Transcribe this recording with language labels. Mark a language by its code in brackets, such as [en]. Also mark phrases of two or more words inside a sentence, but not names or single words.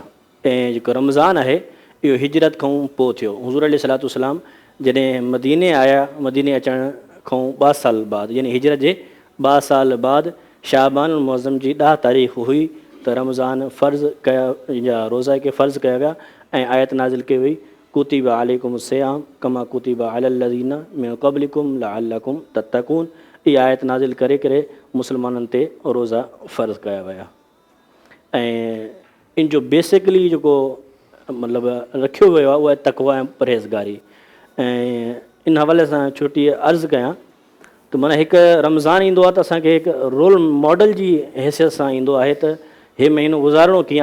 [sd] ऐं जेको रमज़ान आहे इहो हिजरत खां पोइ थियो। हुज़ूर अलैहिस्सलाम जॾहिं मदीने आया, मदीने अचण खां 2 साल बाद यानी हिजरत जे 2 साल बाद शाबान मुअज़्ज़म जी 10 तारीख़ हुई त रमज़ान फ़र्ज़ कया या रोज़ा खे फ़र्ज़ कया विया ऐं आयत नाज़िल कई वई [ar] كتب عليكم الصيام كما كتب على الذين من قبلكم لعلكم تتقون. [sd] इहा आयत नाज़िल करे करे मुस्लमाननि ते रोज़ा फ़र्ज़ कया विया। ऐं इन जो बेसिकली जेको मतिलबु रखियो वियो आहे उहा तक़वा ऐं परहेज़गारी। ऐं इन हवाले सां छोटी अर्ज़ु कयां त माना हिकु रमज़ान ईंदो आहे त असांखे हिकु [en] role model [sd] जी हैसियत सां ईंदो आहे त हे महीनो गुज़ारिणो कीअं।